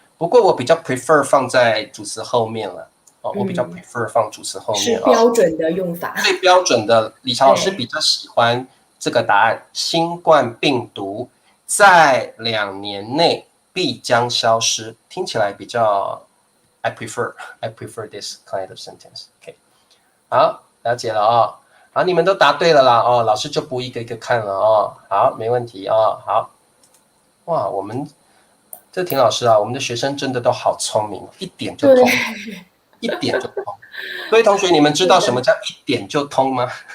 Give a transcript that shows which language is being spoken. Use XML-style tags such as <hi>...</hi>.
<zh>不过我比较 prefer 放在主词后面了。哦，我比较 prefer 放主词后面是标准的用法。最标准的，李强老师比较喜欢这个答案：新冠病毒在2年内必将消失。听起来比较</zh> <en>I prefer this kind of sentence.</en> <zh>OK， 好，了解了哦。好，你们都答对了啦哦，老师就不一个一个看了哦。好，没问题哦。好，哇，我们这田老师啊，我们的学生真的都好聪明，一点就通。一点就通，各位同学，你们知道什么叫一点就通吗？</zh>